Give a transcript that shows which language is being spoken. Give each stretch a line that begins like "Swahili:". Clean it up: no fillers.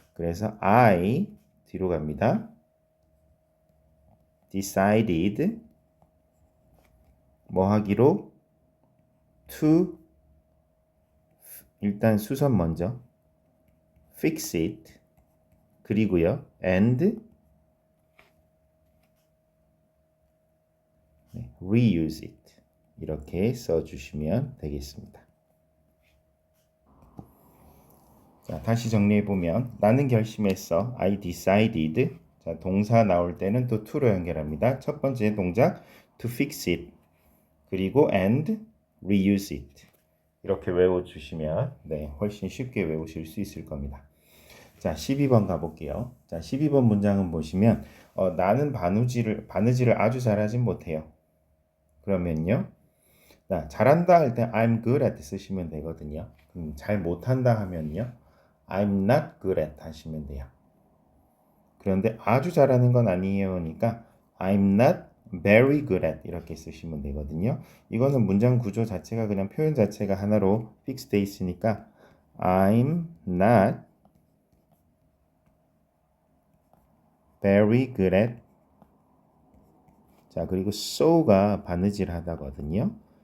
Korean: 그래서 I 뒤로 갑니다. decided 뭐 하기로 to 일단 수선 먼저
English: fix it
Korean: 그리고요
English: and reuse it
Korean: 이렇게 써주시면 되겠습니다. 자, 다시 정리해보면 나는 결심했어.
English: I decided.
Korean: 자, 동사 나올 때는 또 to로 연결합니다. 첫 번째 동작
English: to fix it.
Korean: 그리고
English: and reuse it.
Korean: 이렇게 외워주시면 네, 훨씬 쉽게 외우실 수 있을 겁니다. 자, 12번 가볼게요. 자, 12번 문장은 보시면 나는 바느질을 아주 잘하진 못해요. 그러면요. 자, 잘한다 할 때
English: I'm good at
Korean: 쓰시면 되거든요. 잘 못한다 하면요.
English: I'm not good at
Korean: 하시면 돼요. 그런데 아주 잘하는 건 아니에요니까
English: I'm not very good at
Korean: 이렇게 쓰시면 되거든요. 이거는 문장 구조 자체가 그냥 표현 자체가 하나로 픽스돼 있으니까
English: I'm not very good at
Korean: 자 그리고 so가 바느질하다거든요.